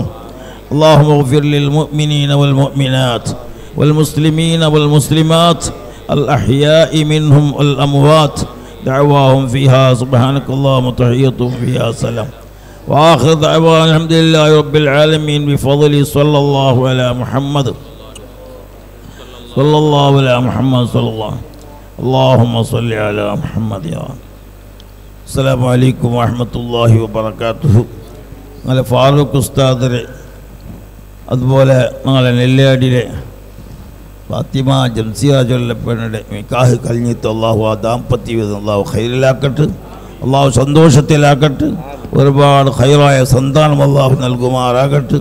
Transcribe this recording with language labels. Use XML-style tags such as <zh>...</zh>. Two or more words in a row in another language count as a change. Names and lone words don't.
<ar>اللهم اغفر للمؤمنين والمؤمنات والمسلمين والمسلمات الأحياء منهم والأموات دعواهم فيها سبحانك اللهم وتحيتهم فيها سلام وآخر دعوانا الحمد لله رب العالمين بفضل صلى الله على محمد صلى الله على محمد صلى الله. اللهم صل على محمد يا رب. السلام عليكم ورحمة الله وبركاته.</ar> <ml>നാളെ ഫാറൂഖ് ഉസ്താദ് അതുപോലെ നാളെ നെല്ലിയാടിയിലെ ഫാത്തിമ ജംസിയ ചൊല്ലപ്പെടെ നിക്കാഹ് കഴിഞ്ഞിട്ട് അള്ളാഹു ആ ദാമ്പത്യ ജീവിതം അള്ളാഹു ഖൈറിലാക്കട്ടെ, അള്ളാഹു സന്തോഷത്തിലാക്കട്ടെ, ഒരുപാട് ഖൈറായ സന്താനം അള്ളാഹു നൽകുമാറാകട്ടെ.</ml>